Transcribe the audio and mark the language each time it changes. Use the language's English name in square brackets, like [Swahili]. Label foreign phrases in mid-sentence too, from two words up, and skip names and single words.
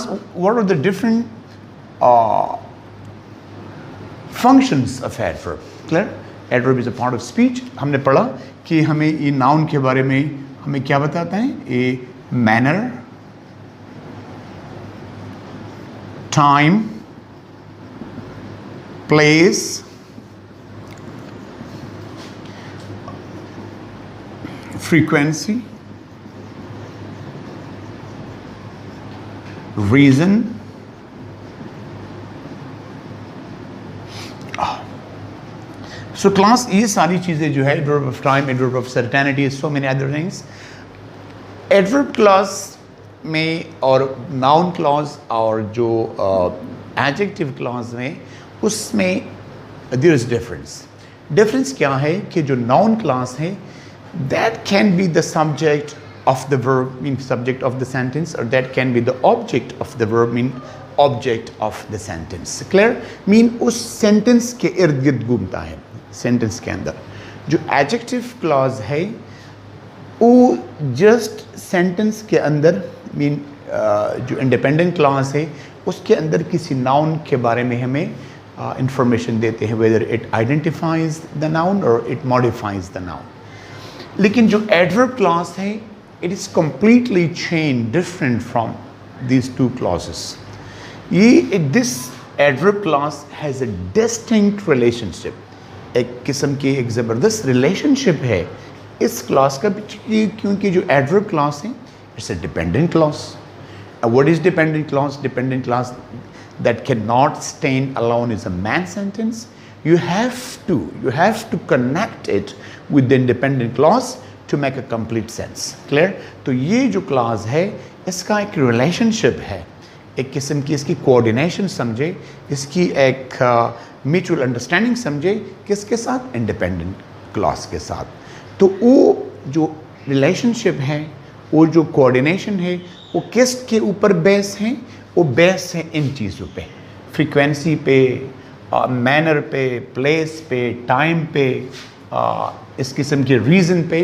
[English] what are the different functions of adverb. क्लियर? adverb is a part of speech. [Hindi] हमने पढ़ा कि हमें ये नाउन के बारे में हमें क्या बताता है. [English] a manner, time, प्लेस, frequency, reason, so class [Hindi] ये सारी चीज़ें जो है [English] adverb of time, adverb of certainty, so many other things. adverb clause [Hindi] में और [English] noun clause [Hindi] और जो [English] adjective clause [Hindi] में उसमें [English] there is difference [Hindi] क्या है कि जो [English] noun clause है that can be the subject of the verb, mean subject of the sentence, or that can be the object of the verb, mean object of the sentence. Clear? [Hindi] mean उस sentence के इर्द गिर्द घूमता है. sentence के अंदर जो adjective clause है वो [English] just sentence [Hindi] के अंदर mean जो [English] independent clause [Hindi] है उसके अंदर किसी noun के बारे में हमें information देते हैं, [English] whether it identifies the noun or it modifies the noun. [Hindi] लेकिन जो [English] adverb clause है it is completely change different from these two clauses. ये this adverb clause has a distinct relationship. एक किस्म की एक ज़बरदस्त रिलेशनशिप है इस क्लॉज का, क्योंकि जो adverb clause है it's a dependent clause. what is dependent clause? dependent clause that cannot stand alone is a man sentence. You have to connect it with the independent clause to make a complete sense. Clear? [Hindi] तो ये जो clause है इसका एक relationship है, एक किस्म की इसकी coordination समझे, इसकी एक [English] mutual understanding [Hindi] समझे किसके साथ? [English] independent clause [Hindi] के साथ. तो वो जो relationship है, वो जो coordination है, वो किसके ऊपर बेस है? वो बेस है इन चीज़ों पे, फ्रीक्वेंसी पे, मैनर पे, प्लेस पे, टाइम पे, इस किस्म के रीज़न पे.